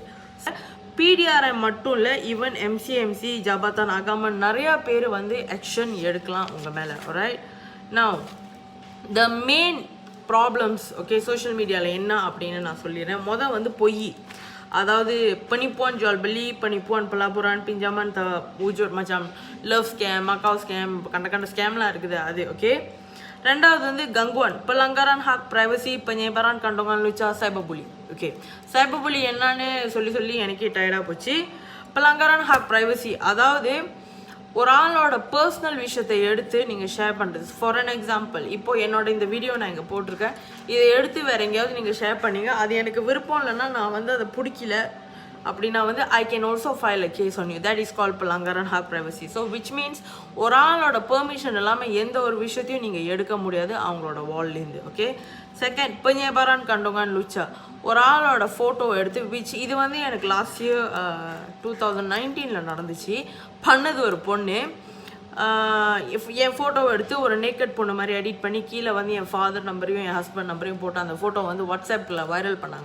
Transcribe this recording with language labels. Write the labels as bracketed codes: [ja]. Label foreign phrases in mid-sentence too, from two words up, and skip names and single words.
[ta] பிடிஆர்ஐ மட்டும் இல்லை, ஈவன் எம்சிஎம்சி ஜபாத்தான் அகாமன் நிறையா பேர் வந்து ஆக்ஷன் எடுக்கலாம் உங்கள் மேலே. [en] right now the main problems [ta] ஓகே சோஷியல் மீடியாவில் என்ன அப்படின்னு நான் சொல்லிடுறேன். மொதல் வந்து பொய், அதாவது [ms] penipuan jual beli, penipuan pelaburan pinjaman wujud macam [en] love scam, [ms] Macau scam, kanda-kanda scamலாம் [ta] இருக்குது அது. ஓகே, ரெண்டாவது வந்து கங்குவான், [ms] pelanggaran hak privacy, penyebaran kandungan luca, [en] cyber bullying. [ta] ஓகே, [en] cyber bullying [ta] என்னன்னு சொல்லி எனக்கே டயர்டாக போச்சு. [ms] pelanggaran hak privacy, [ta] அதாவது ஒரு ஆளோட பர்சனல் விஷயத்தை எடுத்து நீங்கள் ஷேர் பண்ணுறது. [en] for an example, [ta] இப்போது என்னோட இந்த வீடியோ நான் இங்கே போட்டிருக்கேன், இதை எடுத்து வேறு எங்கேயாவது நீங்கள் ஷேர் பண்ணீங்க, அது எனக்கு விருப்பம் இல்லைன்னா நான் வந்து அதை பிடிக்கல அப்படின்னா வந்து [en] I can also file a case on you. that is call [ms] pelanggaran hak privacy. [en] so which means [ta] ஒரு ஆளோட பெர்மிஷன் இல்லாமல் எந்த ஒரு விஷயத்தையும் நீங்கள் எடுக்க முடியாது அவங்களோட வால்லேருந்து. [en] okay, second [ms] penyebaran kandungan luca, [ta] ஒரு ஆளோட ஃபோட்டோ எடுத்து விச் இது வந்து எனக்கு [en] last year [ta] 2019 நடந்துச்சு. பண்ணது ஒரு பொண்ணு என் ஃபோட்டோவை எடுத்து ஒரு நேக்கட் பொண்ணு மாதிரி எடிட் பண்ணி கீழே வந்து என் ஃபாதர் நம்பரையும் என் ஹஸ்பண்ட் நம்பரையும் போட்டு அந்த ஃபோட்டோ வந்து வாட்ஸ்அப்பில் வைரல் பண்ணாங்க.